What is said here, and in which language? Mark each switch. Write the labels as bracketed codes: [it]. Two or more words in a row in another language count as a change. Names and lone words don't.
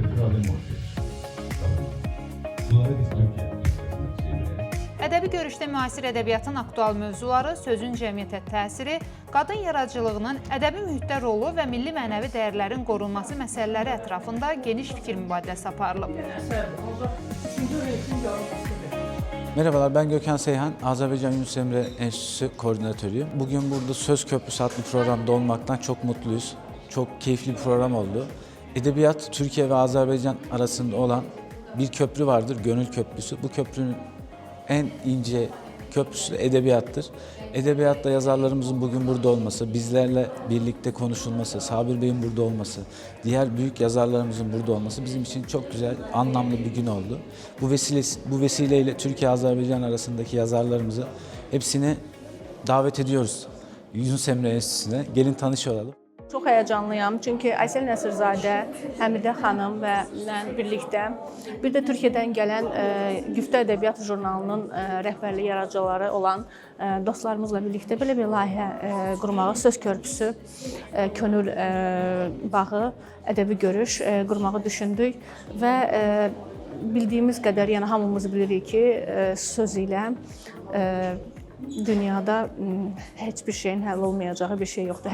[az] Ədəbi görüşdə müasir ədəbiyyatın aktual mövzuları, sözün cəmiyyətə təsiri, qadın yaradıcılığının ədəbi mühitdə rolu və milli mənəvi dəyərlərin qorunması məsələləri ətrafında geniş fikir mübadiləsi aparılıb. [tr] Merhabalar, ben Gökhan Seyhan, Azerbaycan Yunus Emre Enstitüsü koordinatörüyüm. Bugün burada Söz Köprüsü adlı programda olmaktan çok mutluyuz. Çok keyifli bir program oldu. Edebiyat, Türkiye ve Azerbaycan arasında olan bir köprü vardır, Gönül Köprüsü. Bu köprünün en ince köprüsü edebiyattır. Edebiyatta yazarlarımızın bugün burada olması, bizlerle birlikte konuşulması, Sabir Bey'in burada olması, diğer büyük yazarlarımızın burada olması bizim için çok güzel, anlamlı bir gün oldu. Bu vesileyle Türkiye-Azerbaycan arasındaki yazarlarımızı hepsini davet ediyoruz Yunus Emre Enstitüsü'ne. Gelin tanış olalım. [az] Çox həyəcanlıyam, çünki Aysel Nəsirzadə, Həmidə xanım və ilə birlikdə bir də Türkiyədən gələn Güftə Ədəbiyyat jurnalının rəhbərlik yaradıcıları olan dostlarımızla birlikdə belə bir layihə qurmağı, Söz Körpüsü, Könül bağı, ədəbi görüş qurmağı düşündük və bildiyimiz qədər, yəni hamımız bilirik ki, söz ilə dünyada heç bir şeyin həll olmayacağı bir şey yoxdur.